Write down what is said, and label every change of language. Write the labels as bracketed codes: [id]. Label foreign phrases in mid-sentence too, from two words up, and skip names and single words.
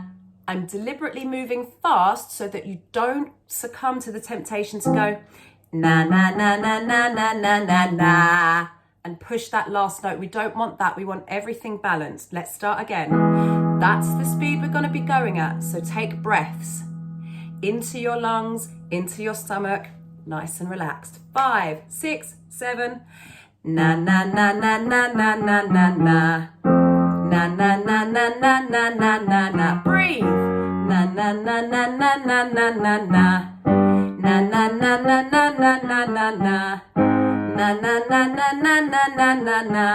[en] I'm deliberately moving fast so that you don't succumb to the temptation to go na na na na na na na na na and push that last note. We don't want that. We want everything balanced. Let's start again. That's the speed we're going to be going at. So take breaths into your lungs, into your stomach, nice and relaxed. 5, 6, 7. Na na na na na na na na na. Na na na na na na na na na. Breathe. Na na na na na na na na na. Na na na na na na na na na. Na na na na na na na na na.